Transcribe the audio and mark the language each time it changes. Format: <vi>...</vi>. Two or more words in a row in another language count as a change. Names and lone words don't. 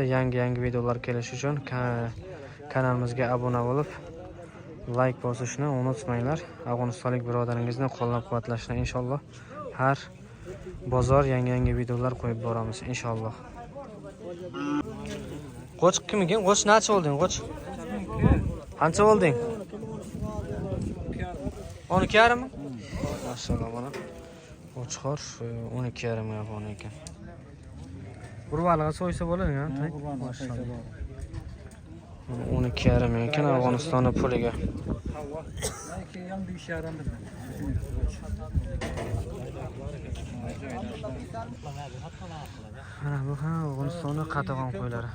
<uz>Yangi videolar kelishi uchun kanalimizga obuna bo'lib, like bosishni unutmanglar. Afg'onistonlik birodaringizni qo'llab-quvvatlashni inshaalloh har bozor yangi videolar qo'yib boramiz inshaalloh. Qo'ch kimga? Qo'ch necha olding? Qo'ch. Qancha olding? 12,5 mi?</uz> <tr>Maşallah bana.</tr> <uz>Qo'chqor 12,5 ming afg'on ekan. Qurbonliqqa so'ysa bo'ladi ya. Maşallah. 12,5 ming ekan Afg'onistonning puliga. Mana bu ham Afg'onistonning qatag'on qo'ylari.</uz>